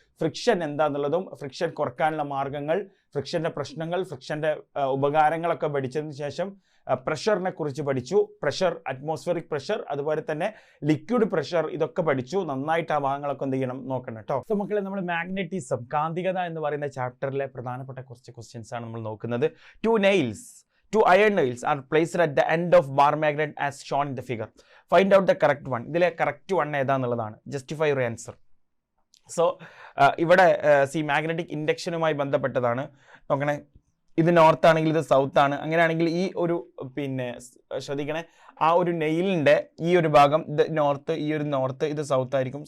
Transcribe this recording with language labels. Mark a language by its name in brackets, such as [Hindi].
[Malayalam] Friction എന്താണെന്നുള്ളതും friction കുറക്കാനുള്ള മാർഗങ്ങൾ, ഫ്രിക്ഷന്റെ പ്രശ്നങ്ങൾ, ഫ്രിക്ഷന്റെ ഉപകാരങ്ങളൊക്കെ പഠിച്ചതിന് ശേഷം പ്രഷറിനെ കുറിച്ച് പഠിച്ചു. പ്രഷർ, അറ്റ്മോസ്ഫിയറിക് പ്രഷർ, അതുപോലെ തന്നെ ലിക്വിഡ് പ്രഷർ, ഇതൊക്കെ പഠിച്ചു. നന്നായിട്ട് ആ ഭാഗങ്ങളൊക്കെ എന്ത് ചെയ്യണം നോക്കണം കേട്ടോ. സോ മക്കളെ, നമ്മൾ മാഗ്നറ്റിസം, കാന്തികത എന്ന് പറയുന്ന ചാപ്റ്ററിലെ പ്രധാനപ്പെട്ട കുറച്ച് ക്വസ്റ്റ്യൻസ് ആണ് നമ്മൾ നോക്കുന്നത്. [English] 2 iron nails are placed at the end of bar magnet as shown in the figure. Find out the correct one. [Malayalam] ഇതിലെ correct one ഏതാന്നുള്ളതാണ്. [English] Justify your answer. [Malayalam] So ഇവിടെ മാഗ്നറ്റിക് ഇൻഡക്ഷനുമായി ബന്ധപ്പെട്ടതാണ്. നോക്കണേ, ഇത് നോർത്ത് ആണെങ്കിൽ ഇത് സൗത്ത് ആണ്. അങ്ങനെയാണെങ്കിൽ ഈ ഒരു ശ്രദ്ധിക്കണേ, ആ ഒരു നെയിലിൻ്റെ ഈ ഒരു ഭാഗം ഇത് നോർത്ത്, ഈ ഒരു നോർത്ത്, ഇത് സൗത്ത് ആയിരിക്കും.